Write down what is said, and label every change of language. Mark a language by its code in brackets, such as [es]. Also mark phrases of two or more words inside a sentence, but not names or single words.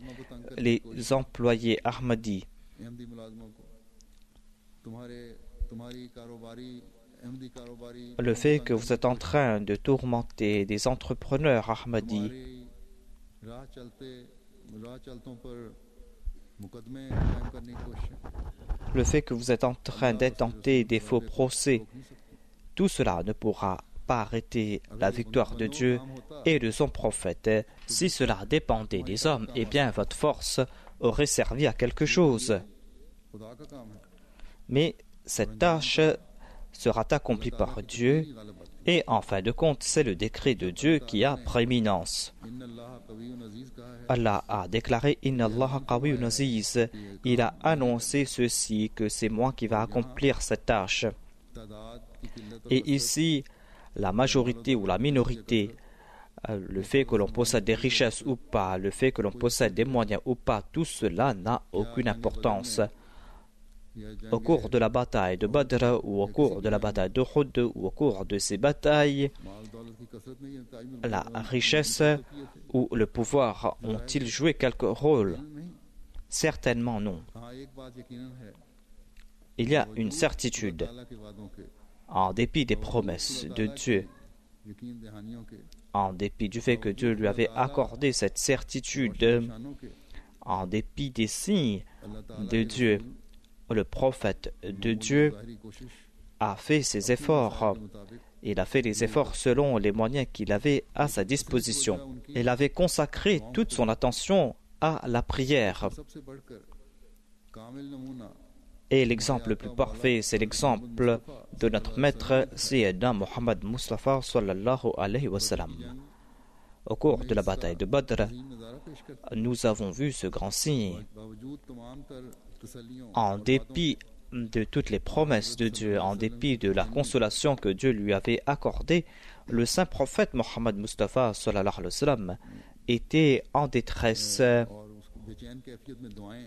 [ur] ملازموں کو تنگ کرنے [fr] les employés Ahmadis, [ur] احمدی ملازموں کو تمہاری کاروباری احمدی کاروباری [fr] le fait que vous êtes en train de tourmenter des entrepreneurs Ahmadis, [ur] تمہاری راہ چلتوں پر مقدمے قائم کرنے کی کوشش [fr] le fait que vous êtes en train d'intenter des faux procès, tout cela ne pourra pas arrêter la victoire de Dieu et de son prophète. Si cela dépendait des hommes, eh bien votre force aurait servi à quelque chose. [ur] خدا کا کام ہے [fr] Mais cette tâche sera accomplie par Dieu et en fin de compte, c'est le décret de Dieu qui a prééminence. [ar] إن الله قوي عزيز [ur] کہا ہے [fr] Allah a déclaré [ar] إن الله قوي عزيز. [fr] Il a annoncé ceci, que c'est moi qui va accomplir cette tâche. [ur] تعداد کی قلت اور [fr] Et ici, la majorité ou la minorité, le fait que l'on possède des richesses ou pas, le fait que l'on possède des moyens ou pas, tout cela n'a aucune importance. Au cours de la bataille de Badr ou au cours de la bataille de Uhud ou au cours de ces batailles, [ur] مال دولت کی کثرت نہیں ہے تاج میں [fr] la richesse ou le pouvoir ont-ils joué quelque rôle? [ur] नहीं [fr] Certainement non. [ur] ہاں ایک بات یقیناً ہے [fr] Il y a une certitude, [ur] اللہ کے وعدوں کے [fr] en dépit des promesses de Dieu, [ur] یقین دہانیوں کے [fr] en dépit du fait que Dieu lui avait accordé cette certitude, [ur] نشانوں کے [fr] en dépit des signes [ur] اللہ تعالیٰ [fr] de Dieu, le prophète de Dieu [ur] ظاہری کوشش [fr] a fait ses efforts. [ur] کے مطابق [fr] Il a fait les efforts selon les moyens qu'il avait à sa disposition. Il avait consacré toute son attention à la prière. [ur] سب سے بڑھ کر کامل نمونہ [fr] Et l'exemple le plus parfait, c'est l'exemple de notre maître Sayyidina Muhammad Mustafa [ar] صلى الله عليه وسلم. [fr] Au cours de la bataille de Badr, [ur] نظارہ پیش کرتا [fr] nous avons vu ce grand signe. [ur] ہے باوجود تمام تر تسلیوں [fr] En dépit de toutes les promesses de Dieu, en dépit de la consolation que Dieu lui avait accordée, le saint prophète Muhammad Mustafa [ar] صلى الله عليه وسلم [fr] était en détresse [ur] اور اس کو بے چین کیفیت میں دعائیں